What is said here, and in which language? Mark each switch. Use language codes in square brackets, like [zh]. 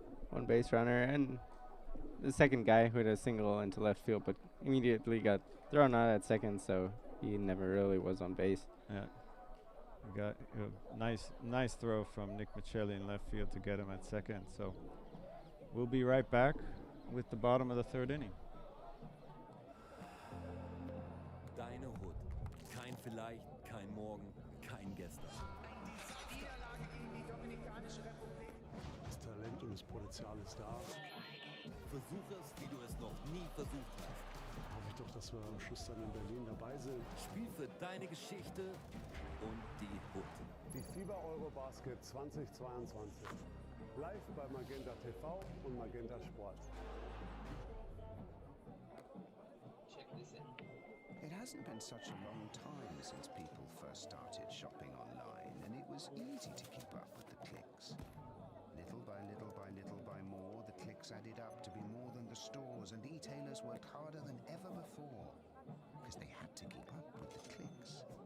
[en] One base runner and the second guy who had a single into left field, but immediately got thrown out at second, so he never really was on base. Yeah. We got a nice throw from Nick Michelli in left field to get him at second. So we'll be right back with the bottom of the third inning. [de] Deine Hut. vielleicht, kein Morgen, kein Gestern. Das Talent und das Potenzial ist da. Versuch es, wie du es noch nie versucht hast. Hoffe ich doch, dass wir am Schluss dann in Berlin dabei sind. Spiel für deine Geschichte und die Hut. Die FIBA Eurobasket 2022. Live bei Magenta TV und Magenta Sport. [en] It hasn't been such a long time since people first started shopping online, and it was easy to keep up with the clicks. Little by little by little by more, the clicks added up to be more than the stores, and e-tailers worked harder than ever before, because they had to keep up with the clicks.